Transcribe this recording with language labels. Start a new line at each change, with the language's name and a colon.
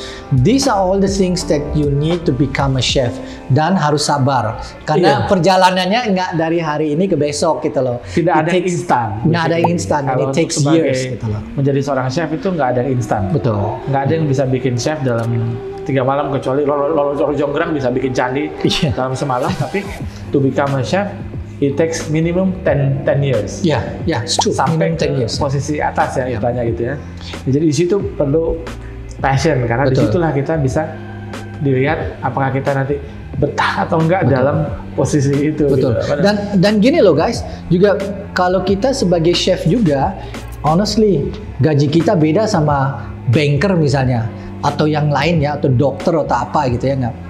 English: These are all the things that you need to become a chef,
Indonesian: dan harus sabar karena perjalanannya nggak dari hari ini ke besok gitu loh. Tidak ada yang instan. Nggak ada yang instan.
English: It takes years
Indonesian: gitu loh. Menjadi seorang chef itu nggak ada yang instan. Betul. Nggak ada yang bisa bikin chef dalam 3 malam, kecuali Lolo Jonggrang bisa bikin candi dalam semalam. Tapi
English: to become a chef, it takes minimum 10 years. It's true.
Indonesian: Sampai
English: minimum 10 years.
Indonesian: Posisi atas ya istilahnya gitu ya. Jadi di situ perlu passion, karena disitulah kita bisa dilihat apakah kita nanti betah atau enggak dalam posisi itu. Betul. Gitu. Dan gini loh guys, juga kalau kita sebagai chef juga, honestly gaji kita beda sama banker misalnya, atau yang lain ya, atau dokter atau apa gitu ya nggak.